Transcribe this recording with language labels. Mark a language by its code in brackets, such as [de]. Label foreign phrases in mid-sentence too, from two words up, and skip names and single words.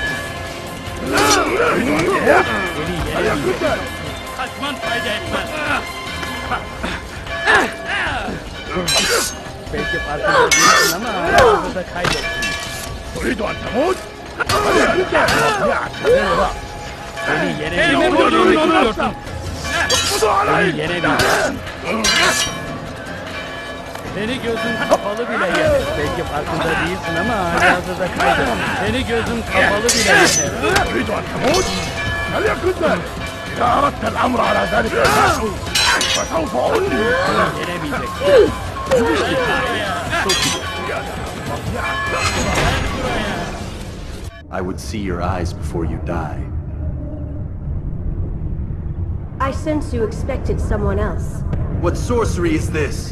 [tr] Kaçman fayda etmez. Belki farkında değilsin ama arada kaybettin. [ar] تريد أن تموت؟ [tr] Seni yenemeyeceksin. Seni yenemeyeceksin. Seni gözün kapalı bile yener. Belki farkında değilsin ama arada kaybettin. Seni gözün kapalı bile yener. [ar] تريد أن تموت؟ هل يكن ذلك؟ إذا أردت الأمر على ذلك فسوف أنهي. [tr] Yenemeyeceksin. [en] I would see your eyes before you die. I sense you expected someone else. What sorcery is this?